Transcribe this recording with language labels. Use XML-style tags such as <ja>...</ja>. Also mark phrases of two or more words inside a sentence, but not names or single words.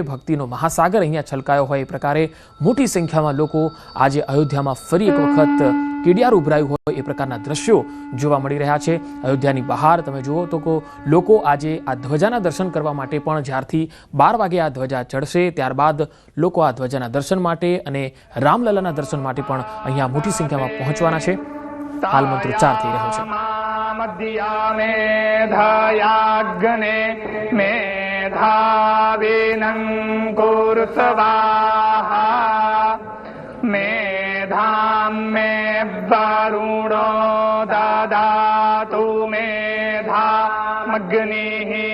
<gu>ભક્તિનો મહાસાગર અહીંયા છલકાયો હોય એ પ્રકારે મોટી સંખ્યામાં લોકો આજે અયોધ્યામાં ફરી એક વખત કેડિયાર ઉભરાયું હોય એ પ્રકારના દ્રશ્યો જોવા મળી રહ્યા છે। અયોધ્યાની બહાર તમે જુઓ તો લોકો આજે આ ધ્વજાના દર્શન કરવા માટે પણ જ્યારથી 12 વાગે આ ધ્વજા ચડશે ત્યારબાદ લોકો આ ધ્વજાના દર્શન માટે અને રામલલાના દર્શન માટે પણ અહીંયા મોટી સંખ્યામાં પહોંચવાના છે। હાલ મંત્રોચ્ચાર થઈ રહ્યો છે।</gu> <sa>मध्या मेधयाग्ने मेधाविनं कुरु स्वाहा मेधां मे वरुणो ददातु मेधामग्निः</sa>